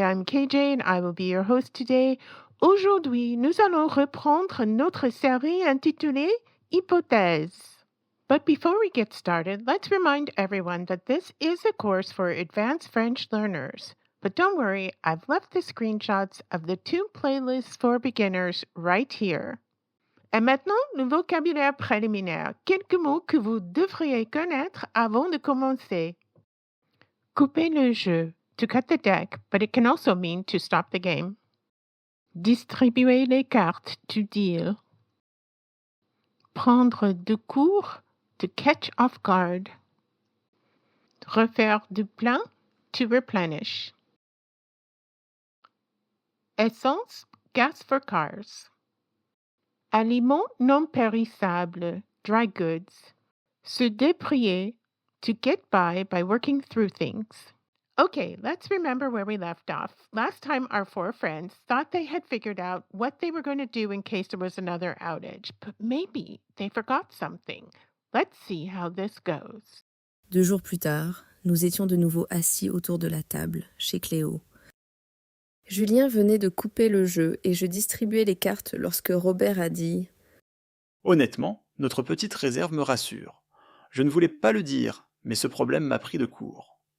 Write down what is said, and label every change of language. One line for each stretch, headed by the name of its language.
English: I'm KJ and I will be your host today.
French: Aujourd'hui, nous allons reprendre notre série intitulée Hypothèses.
English: But before we get started, let's remind everyone that this is a course for advanced French learners. But don't worry, I've left the screenshots of the 2 playlists for beginners right here.
French: Et maintenant, le vocabulaire préliminaire. Quelques mots que vous devriez connaître avant de commencer. Couper le jeu,
English: to cut the deck, but it can also mean to stop the game.
French: Distribuer les cartes,
English: to deal.
French: Prendre de court,
English: to catch off guard.
French: Refaire du plein,
English: to replenish. Essence, gas for cars.
French: Aliments non périssables,
English: dry goods.
French: Se débrouiller,
English: to get by working through things. Okay, let's remember where we left off. Last time, our 4 friends thought they had figured out what they were going to do in case there was another outage, but maybe they forgot something. Let's see how this goes.
French: 2 jours plus tard, nous étions de nouveau assis autour de la table, chez Cléo. Julien venait de couper le jeu et je distribuais les cartes lorsque Robert a dit « Honnêtement, notre petite réserve me rassure. Je ne voulais pas le dire, mais ce problème m'a pris de court. »